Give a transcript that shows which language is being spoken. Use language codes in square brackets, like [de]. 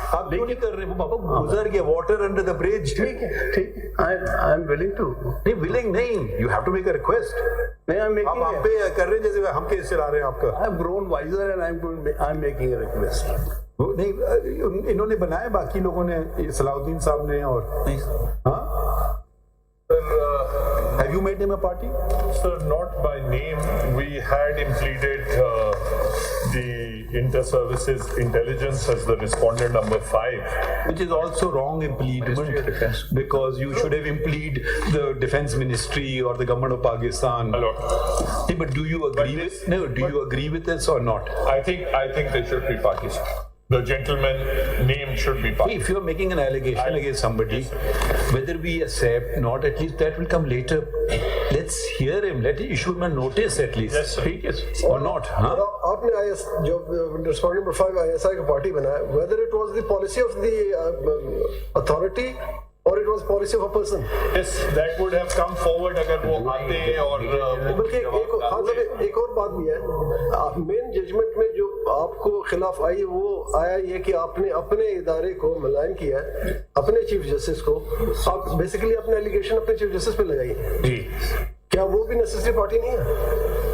[ur] آپ کیوں نہیں کر رہے؟ وہ بابا گزر گیا, [en] Water under the bridge. [ur] ٹھیک ہے ٹھیک ہے, [en] I am willing to. [ur] نہیں ولنگ نہیں, [en] You have to make a request. [ur] آپ آپ پہ کر رہے ہیں جیسے ہم کیس چلا رہے ہیں آپ کا. [en] I have grown wiser and I am making a request. [ur] نہیں انہوں نے بنایا, باقی لوگوں نے, صلاح الدین صاحب نے, اور ہاں. [en] Have you made him a party? Sir, not by name. We had him pleaded the inter-services intelligence as the respondent number 5. Which is also wrong impleadment, because you should have impleed the defense ministry or the government of Pakistan. Hello. Hey, but do you agree with? No, do you agree with this or not? I think they should be parties. The gentleman name should be party. If you are making an allegation against somebody, whether we accept not, at least that will come later. Let's hear him. Let him issue him a notice at least. Yes, sir. Yes. Or not? [ur] آپ نے جو [en] respondent number 5 ISI [ur] کا party بنایا, [en] whether it was the policy of the authority or it was policy of a person. Yes, that would have come forward [ur] اگر وہ آتے. اور بلکہ ایک اور بات بھی ہے, مین ججمنٹ میں جو آپ کو خلاف آئی وہ آیا یہ کہ آپ نے اپنے ادارے کو ملائن کیا ہے, اپنے چیف جسٹس کو. آپ بیسیکلی اپنے ایلیگیشن اپنے چیف جسٹس پہ لگائی. جی کیا وہ بھی نیسیسری پارٹی نہیں ہے؟